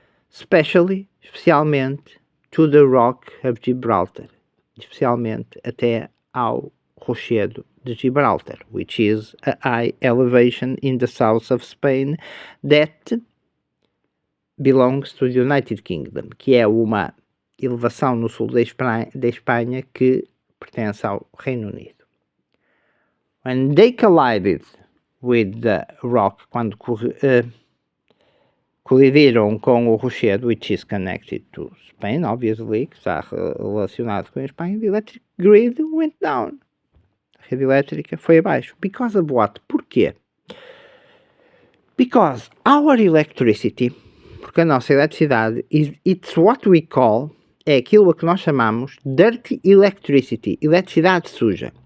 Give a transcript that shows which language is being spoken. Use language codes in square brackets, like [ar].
[pt] Especialmente [en] to the Rock of Gibraltar, [pt] especialmente até ao Rochedo de Gibraltar, [en] which is a high elevation in the south of Spain that belongs to the United Kingdom, [pt] que é uma elevação no sul da Espanha que pertence ao Reino Unido. [en] When they collided with the rock, [pt] quando colidiram com o Rochedo, [en] which is connected to Spain, obviously, [pt] que está relacionado com a Espanha, [en] the electric grid went down. [pt] A rede elétrica foi abaixo. [en] Because of what? [pt] Porquê? [en] Because our electricity, [pt] porque a nossa eletricidade, [en] it's what we call, [pt] é aquilo a que nós chamamos [en] dirty electricity, [pt] eletricidade suja.